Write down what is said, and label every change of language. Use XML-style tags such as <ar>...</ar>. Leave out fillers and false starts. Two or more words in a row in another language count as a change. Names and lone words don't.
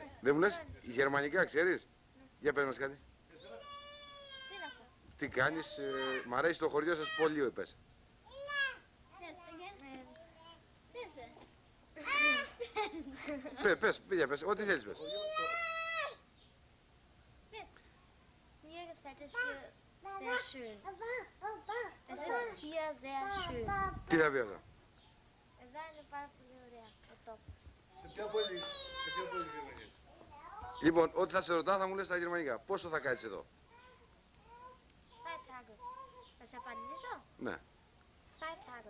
<el>Δεν μου λες, γερμανικά ξέρεις? Για πες μας κάτι. Τι είναι αυτό? Τι κάνεις, μ' αρέσει το χωριό σας πολύ, πες. Πες, πες, ό,τι θέλεις πες.</el> <de>Hier gefällt es hier sehr schön. Es ist hier sehr schön.</de> <el>Τι θα πει αυτό? Εδώ είναι πάρα πολύ ωραία ο τόπος. Σε ποια πόλη Γερμανία? Λοιπόν, ό,τι θα σε ρωτάω θα μου λες στα γερμανικά. Πόσο θα κάτσεις εδώ? 2 Tage. Θα σε απαντήσω? Ναι,</el> <de>2 Tage.</de>